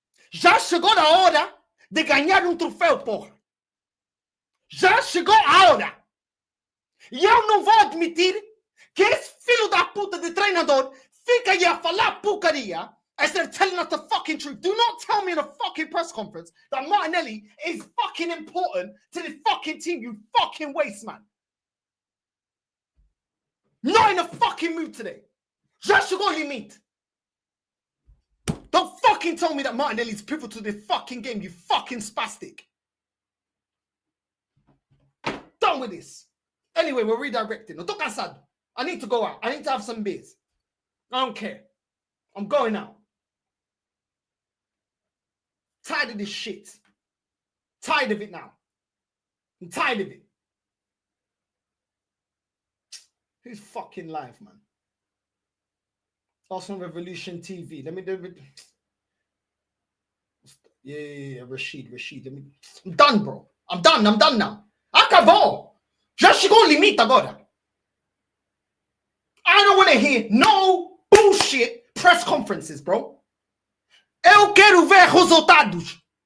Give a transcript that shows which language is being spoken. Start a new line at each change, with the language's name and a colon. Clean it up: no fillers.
Portuguese: Já chegou a hora de ganhar troféu, porra. Já chegou a hora. E eu não vou admitir que esse filho da puta de treinador fica aí a falar porcaria
English: instead of telling us the fucking truth. Do not tell me in a fucking press conference that Martinelli is fucking important to this fucking team, you fucking waste man. Not in a fucking mood today.
Portuguese: Já chegou o limite.
English: Don't fucking tell me that Martinelli is pivotal to this fucking game, you fucking spastic. Done with this. Anyway, we're redirecting. No,
Portuguese: tô cansado.
English: I need to go out. I need to have some beers. I don't care. I'm going out. Tired of this shit. Tired of it now. I'm tired of it. Who's fucking live, man? Arsenal Revolution TV. Let me do it. Yeah. Rashid. I'm done, bro. I'm done now.
Portuguese: Acabou. Já chegou o limite agora.
English: I don't want to hear no bullshit press conferences, bro.
Portuguese: Eu quero ver resultados.